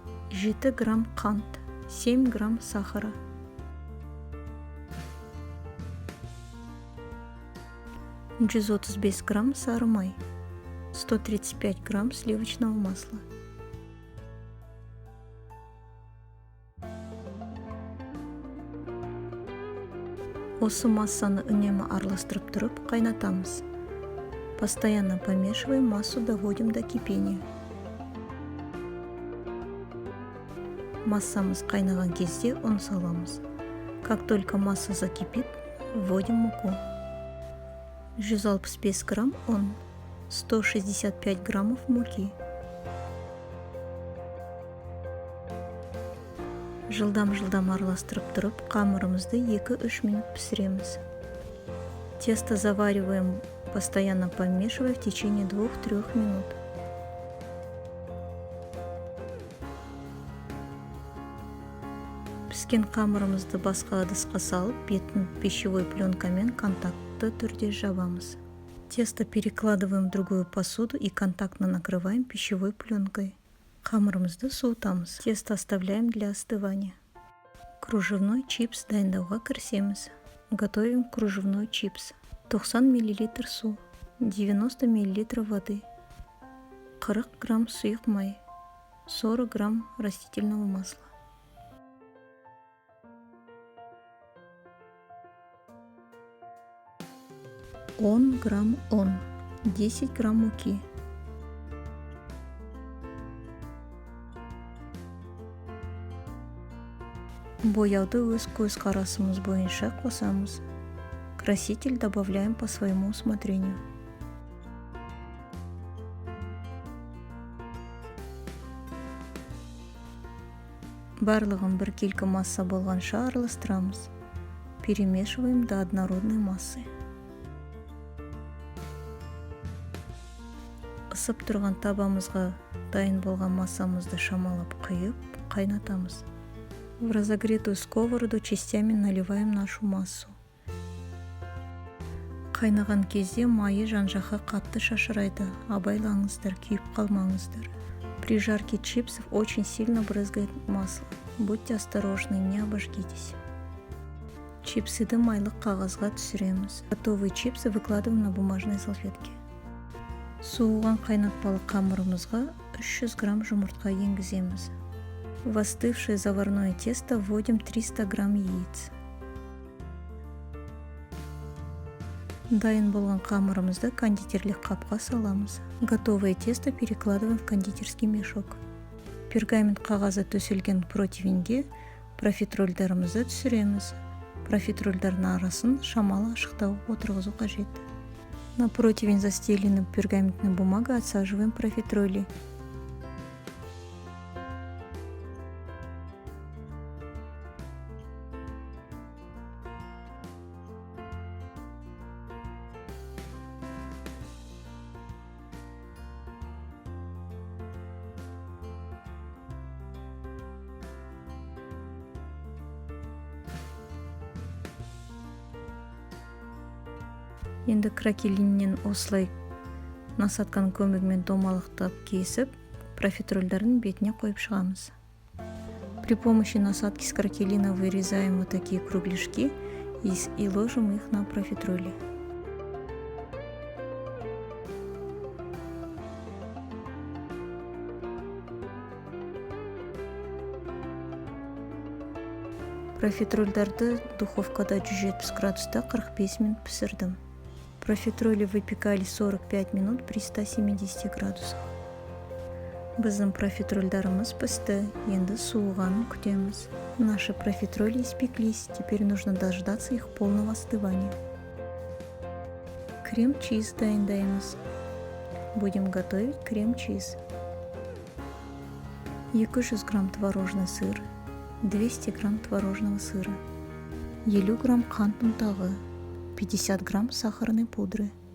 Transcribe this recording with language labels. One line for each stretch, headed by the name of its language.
Kazakh: 7 грамм қант,
Russian: 7 грамм сахара,
Kazakh: 135 грамм сары май,
Russian: 135 грамм сливочного масла.
Kazakh: Осы массаны үнемі араластырып тұрып қайнатамыз.
Russian: Постоянно помешиваем массу, доводим до кипения.
Kazakh: Массамыз қайнаған кезде ұн саламыз.
Russian: Как только масса закипит, вводим муку.
Kazakh: 165 грамм ұн,
Russian: 165 граммов муки.
Kazakh: Жылдам араластырып тұрып, қамырымызды 2-3 минут пісіреміз.
Russian: Тесто завариваем, постоянно помешивая в течение 2-3 минут.
Kazakh: Піскен қамырымызды басқа ыдысқа салып, бетін пищевой пленкамен контактты түрде жабамыз.
Russian: Тесто перекладываем в другую посуду и контактно накрываем пищевой пленкой.
Kazakh: Қамырымызды суытамыз.
Russian: Тесто оставляем для остывания.
Kazakh: Кружевной чипс дайындауға кірісеміз.
Russian: Готовим кружевной чипс.
Kazakh: 90 мл су,
Russian: 90 мл воды,
Kazakh: 40 грамм сұйық май,
Russian: 40 грамм растительного масла.
Kazakh: Он грамм ұн,
Russian: 10 грамм муки.
Kazakh: Бояуды өз көзқарасымыз бойынша қосамыз.
Russian: Краситель добавляем по своему усмотрению.
Kazakh: Барлығын біркелкі масса болғанша араластырамыз.
Russian: Перемешиваем до однородной массы.
Kazakh: Ысып тұрған табамызға дайын болған массамызды шамалап құйып, қайнатамыз.
Russian: В разогретую сковороду частями наливаем нашу массу.
Kazakh: Қайнаған кезде майы жан-жаққа қатты шашырайды. Абайлаңыздар, күйіп қалмаңыздар.
Russian: При жарке чипсов очень сильно брызгает масло. Будьте осторожны, не обожгитесь.
Kazakh: Чипсыды майлық қағазға түсіреміз.
Russian: Готовые чипсы выкладываем на бумажной салфетке.
Kazakh: Суыған қайнатпалы қамырымызға 300 грамм жұмыртқа енгіземіз.
Russian: В остывшее заварное тесто вводим 300 грамм яиц.
Kazakh: Дайын болған қамырымызды кондитерлік қапқа саламыз.
Russian: Готовое тесто перекладываем в кондитерский мешок.
Kazakh: Пергамент қағазы төселген противеньге профитрольдарымызды түсіреміз. Профитрольдардың арасын шамалы ашықтау отырғызу қажет.
Russian: На противень застелены пергаментной бумагой, отсаживаем профитроли.
Kazakh: Енді кракелиннен осылай насатканың көмегімен домалықтап кесіп, профитрольдардың бетіне қойып шығамыз.
Russian: При помощи насадки с кракелина вырезаем вот такие кругляшки и ложим их на профитроли.
Kazakh: Профитрольдарды духовкада 170 градуста 45 минут пісірдім.
Russian: Профитроли выпекали 45 минут при 170 градусах.
Kazakh: Біздің профитрольдарымыз пісті, енді суығанын күтеміз.
Russian: Наши профитроли испеклись, теперь нужно дождаться их полного остывания.
Kazakh: Крем-чиз дайындаймыз.
Russian: Будем готовить крем-чиз.
Kazakh: 200 грамм творожный сыр,
Russian: 200 грамм творожного сыра,
Kazakh: 50 грамм қант ұнтағы,
Russian: 50 грамм сахарной пудры.